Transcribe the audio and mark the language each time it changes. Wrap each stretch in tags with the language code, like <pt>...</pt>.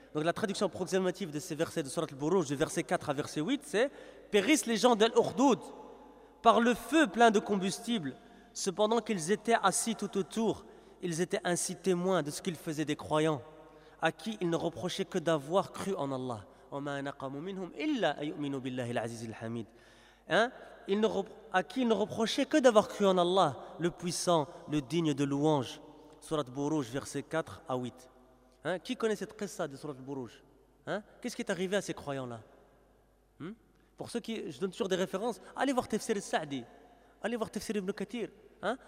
<fr>Donc la traduction approximative de ces versets de Surat al-Buruj, de verset 4 à verset 8, c'est « Périssent les gens d'Al-Ukhdud par le feu plein de combustible, cependant qu'ils étaient assis tout autour, ils étaient ainsi témoins de ce qu'ils faisaient des croyants, à qui ils ne reprochaient que d'avoir cru en Allah. »</fr> <ar>وما نقموا منهم إلا أن يؤمنوا بالله العزيز الحميد.</ar> <fr>Il ne à qui ils ne reprochaient que d'avoir cru en Allah, le puissant, le digne de louange. Surat Buruj, versets 4 à 8. Hein? Qui connaît cette qissa de Surat Buruj? Hein? Qu'est-ce qui est arrivé à ces croyants-là? Pour ceux qui, je donne toujours des références, allez voir Tafsir al-Sa'di, allez voir Tafsir ibn Kathir, hein?</fr>